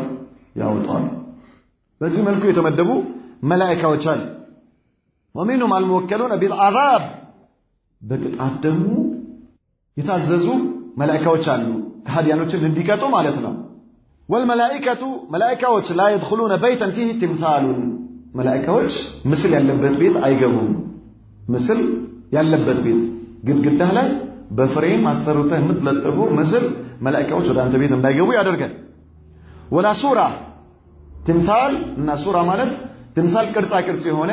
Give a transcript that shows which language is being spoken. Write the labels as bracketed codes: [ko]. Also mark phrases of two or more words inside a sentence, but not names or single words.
[am] ያወጣዋል። በዚህ መልኩ የተመደቡ መላእክቶች አሉ። [ar] ومنهم الموكلون بالعذاب [am] በቅጣት ደግሞ የታዘዙ መላእክቶች አሉ ከሃዲያኖችን እንዲቀጡ ማለት ነው። والملائكة መላእክቶች [ar] لا يدخلون بيتا فيه [am] تمثال መላእክቶች ምስል ያለበት ቤት አይገቡም። ምስል ያለበት ቤት ግድግዳ ላይ በፍሬም አሰርተህ የምትለጥፉ ምስል መላእክቶች ወደ አንተ ቤት እንዳይገቡ ያደርጋል። ولا [ar] صورة تمثال [am] እና ሱራ ማለት ትምሳል ቅርጻ ቅርጽ የሆነ